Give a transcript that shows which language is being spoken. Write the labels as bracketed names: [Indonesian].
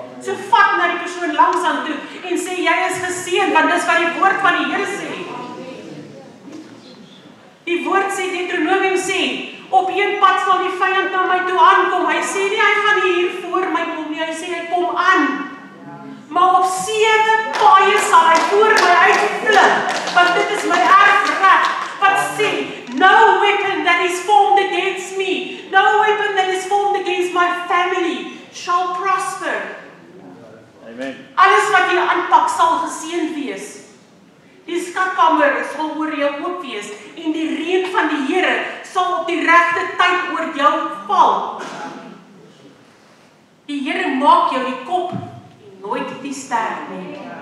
[Afrikaans] So vat na die persoon langs aan toe en sê, jy is geseënd, want dis wat die woord van die Here sê. Die woord sê, Deuteronomium sê, op een pad sal die vyand na my toe aankom. Hy sê nie, hy gaan hier voor my kom nie, hy sê, hy kom aan. Maar op 7 paaie sal hy voor my uitvlug, want dit is my erfreg, wat sê, [English] no weapon that is formed against me, no weapon that is formed against my family, shall prosper. [Afrikaans] Amen. Alles wat jy aanpak sal geseënd wees. Die skatkamer sal oor jou oop wees en die reën van die Here sal op die regte tyd oor jou val. Die Here maak jou die kop en nooit die ster nie.